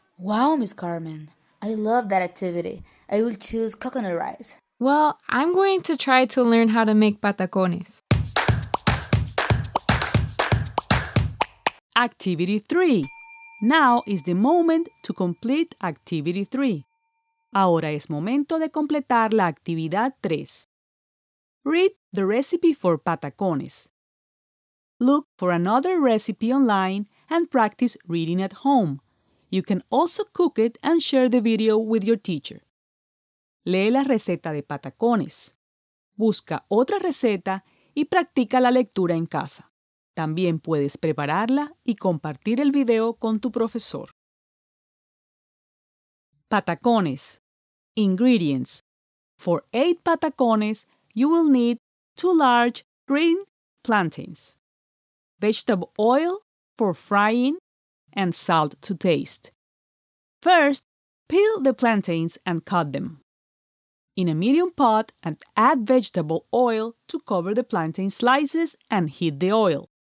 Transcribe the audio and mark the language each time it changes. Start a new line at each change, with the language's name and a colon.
English: Wow, Miss Carmen. I love that activity. I will choose coconut rice. Well, I'm going to try to learn how to make patacones. Activity 3. Now is the moment to complete Activity 3.
Spanish: Ahora es momento de completar la actividad 3.
English: Read the recipe for patacones. Look for another recipe online and practice reading at home. You can also cook it and share the video with your teacher.
Spanish: Lee la receta de patacones. Busca otra receta y practica la lectura en casa. También puedes prepararla y compartir el video con tu profesor.
English: Patacones. Ingredients. For 8 patacones, you will need 2 large green plantains, vegetable oil for frying, and salt to taste. First, peel the plantains and cut them. In a medium pot, and add vegetable oil to cover the plantain slices and heat the oil.